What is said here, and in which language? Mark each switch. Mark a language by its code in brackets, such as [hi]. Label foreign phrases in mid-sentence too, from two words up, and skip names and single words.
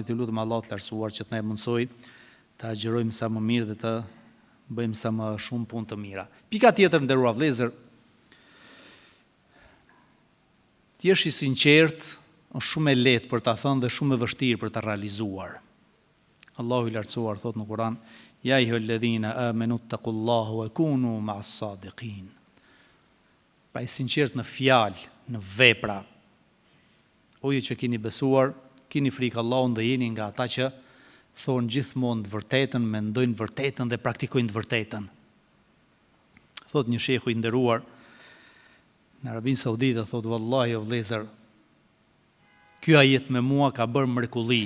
[sq] Ju lutem Allah të lartësuar që të na mundsoj të agjërojmë sa më mirë dhe të bëjmë sa më shumë punë të mira. Pika tjetër, nderuar vëllezër, të jesh i sinqert është shumë e lehtë për ta thënë dhe shumë e vështirë për ta realizuar. Allahu i lartësuar thot në Kur'an: [ar] "يا أيها الذين آمنوا اتقوا الله وكونوا مع الصادقين." [sq] Pra i sinqert në fjalë, në vepra. O ju që keni besuar, keni frikë Allahun dhe jeni nga ata që thonë gjithmonë të vërtetën, mendojnë të vërtetën dhe praktikojnë të vërtetën. Thot një shehu i nderuar në Arabinë Saudite, thot: "Wallahi o vëllezër, ky ajet me mua ka bërë mrekulli.